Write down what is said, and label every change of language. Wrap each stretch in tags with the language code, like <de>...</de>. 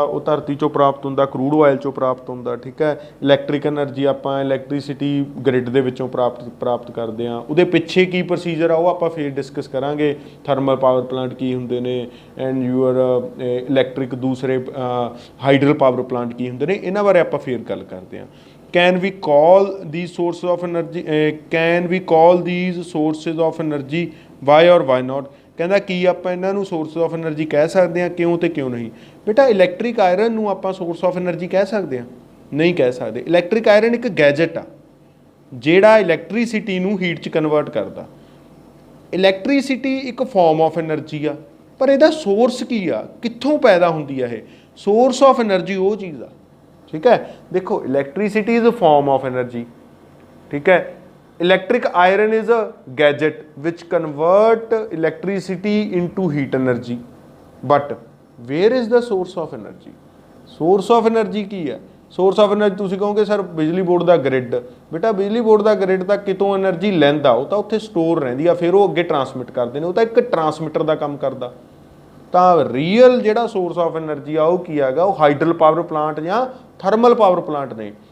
<pa>ਉਹ ਧਰਤੀ 'ਚੋਂ ਪ੍ਰਾਪਤ ਹੁੰਦਾ, ਕਰੂਡ ਆਇਲ 'ਚੋਂ ਪ੍ਰਾਪਤ ਹੁੰਦਾ, ਠੀਕ ਹੈ। ਇਲੈਕਟ੍ਰਿਕ ਐਨਰਜੀ ਆਪਾਂ ਇਲੈਕਟ੍ਰੀਸਿਟੀ ਗ੍ਰਿਡ ਦੇ ਵਿੱਚੋਂ ਪ੍ਰਾਪਤ ਕਰਦੇ ਹਾਂ। ਉਹਦੇ ਪਿੱਛੇ ਕੀ ਪ੍ਰੋਸੀਜਰ ਆ ਉਹ ਆਪਾਂ ਫਿਰ ਡਿਸਕਸ ਕਰਾਂਗੇ। ਥਰਮਲ ਪਾਵਰ ਪਲਾਂਟ ਕੀ ਹੁੰਦੇ ਨੇ, ਐਂਡ ਯੂਅਰ ਇਲੈਕਟ੍ਰਿਕ ਦੂਸਰੇ ਹਾਈਡਲ ਪਾਵਰ ਪਲਾਂਟ ਕੀ ਹੁੰਦੇ ਨੇ, ਇਹਨਾਂ ਬਾਰੇ ਆਪਾਂ ਫਿਰ ਗੱਲ ਕਰਦੇ ਹਾਂ।</pa> <en>Can we call these sources of energy? Can we call these sources of energy? Why or why not?</en> <pa>ਕਹਿੰਦਾ ਕੀ ਆਪਾਂ ਇਹਨਾਂ ਨੂੰ ਸੋਰਸ ਆਫ ਐਨਰਜੀ ਕਹਿ ਸਕਦੇ ਹਾਂ, ਕਿਉਂ ਤੇ ਕਿਉਂ ਨਹੀਂ? ਬੇਟਾ ਇਲੈਕਟ੍ਰਿਕ ਆਇਰਨ ਨੂੰ ਆਪਾਂ ਸੋਰਸ ਆਫ ਐਨਰਜੀ ਕਹਿ ਸਕਦੇ ਹਾਂ? ਨਹੀਂ ਕਹਿ ਸਕਦੇ। ਇਲੈਕਟ੍ਰਿਕ ਆਇਰਨ ਇੱਕ ਗੈਜਟ ਆ ਜਿਹੜਾ ਇਲੈਕਟ੍ਰੀਸਿਟੀ ਨੂੰ ਹੀਟ 'ਚ ਕਨਵਰਟ ਕਰਦਾ। ਇਲੈਕਟ੍ਰੀਸਿਟੀ ਇੱਕ ਫਾਰਮ ਆਫ ਐਨਰਜੀ ਆ, ਪਰ ਇਹਦਾ ਸੋਰਸ ਕੀ ਆ? ਕਿੱਥੋਂ ਪੈਦਾ ਹੁੰਦੀ ਆ ਇਹ? ਸੋਰਸ ਆਫ ਐਨਰਜੀ ਉਹ ਚੀਜ਼ ਆ, ਠੀਕ ਹੈ। ਦੇਖੋ</pa> <en>electricity is a form of energy,</en> <pa>ਠੀਕ ਹੈ।</pa> <en>Electric iron is a gadget which convert electricity into heat energy, but where is the source of energy? Source of energy</en> <pa>ਕੀ ਹੈ? Source of energy ਤੁਸੀਂ ਕਹੋਗੇ ਸਰ ਬਿਜਲੀ board ਦਾ grid. ਬੇਟਾ ਬਿਜਲੀ board ਦਾ grid ਤਾਂ ਕਿਤੋਂ ਐਨਰਜੀ ਲੈਂਦਾ, ਉਹ ਤਾਂ ਉੱਥੇ ਸਟੋਰ ਰਹਿੰਦੀ ਆ, ਫਿਰ ਉਹ ਅੱਗੇ ਟਰਾਂਸਮਿਟ ਕਰਦੇ ਨੇ, ਉਹ ਤਾਂ ਇੱਕ ਟਰਾਂਸਮਿਟਰ ਦਾ ਕੰਮ ਕਰਦਾ। ਤਾਂ ਰੀਅਲ ਜਿਹੜਾ ਸੋਰਸ ਆਫ ਐਨਰਜੀ ਆ ਉਹ ਕੀ ਹੈਗਾ? ਉਹ ਹਾਈਡਲ ਪਾਵਰ ਪਲਾਂਟ ਜਾਂ ਥਰਮਲ ਪਾਵਰ ਪਲਾਂਟ ਨੇ।</pa>